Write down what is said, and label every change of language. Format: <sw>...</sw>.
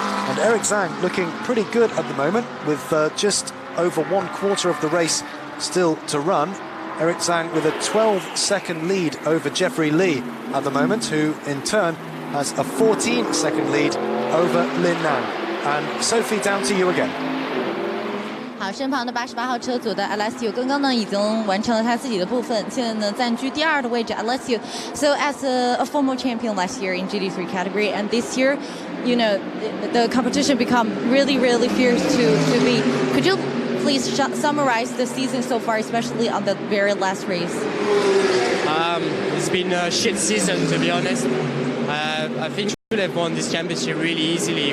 <en>And Eric Zhang looking pretty good at the moment with just over 1/4 of the race still to run. Eric Zhang with a 12-second lead over Jeffrey Lee at the moment, who in turn has a 14-second lead over Lin Nan. And Sophie, down to you again.</en> <zh>好，身旁的88号车组的 Alessio 刚刚呢已经完成了他自己的部分，现在呢占据第2的位置。</zh> <en>Alessio, so as a former champion last year in GT3 category, and this year, you know, the competition become really fierce to be. Could you please summarize the season so far, especially on the very last race? It's been a shit season, to be honest. I think we could have won this championship really easily.</en>